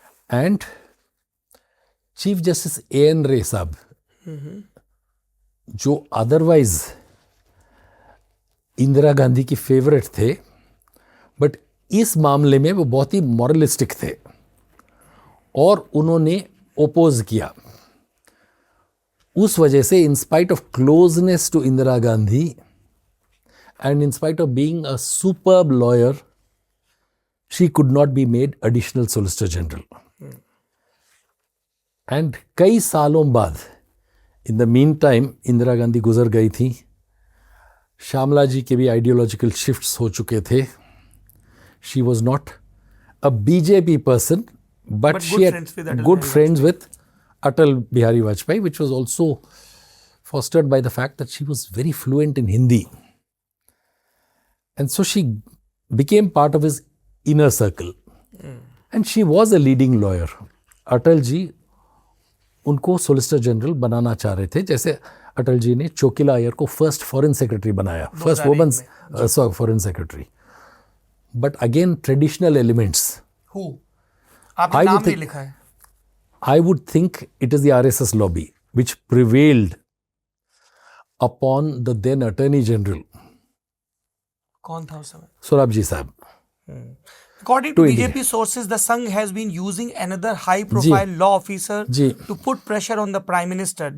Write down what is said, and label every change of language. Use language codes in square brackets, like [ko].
[hi] And chief justice A.N. रे साहब, जो अदरवाइज इंदिरा गांधी की फेवरेट थे, बट इस मामले में वो बहुत ही मॉरलिस्टिक थे और उन्होंने ओपोज किया. उस वजह से [en] In spite of closeness to Indira Gandhi and in spite of being a superb lawyer, she could not be made additional solicitor general. [hi] And कई सालों बाद, [en] in the meantime, [hi] Indira Gandhi गुजर गई थी. श्यामला जी के भी आइडियोलॉजिकल शिफ्ट्स हो चुके थे. [en] She was not a BJP person, but she had good friends with Atal Bihari Vajpayee, which was also fostered by the fact that she was very fluent in Hindi. And so she became part of his inner circle. And she was a leading lawyer. [hi] Atal ji उनको solicitor general बनाना चाह रहे थे, जैसे अटल जी ने चोकिला अय्यर को first foreign secretary बनाया, first woman foreign secretary. [en] But again traditional elements. [hi] आपने नाम नहीं लिखा है. [en] I would think it is the RSS lobby which prevailed upon the then Attorney General. [hi] कौन था उस समय? सोराबजी साहब. [en] According to BJP sources, the Sangh has been using another high-profile law officer to put pressure on the Prime Minister.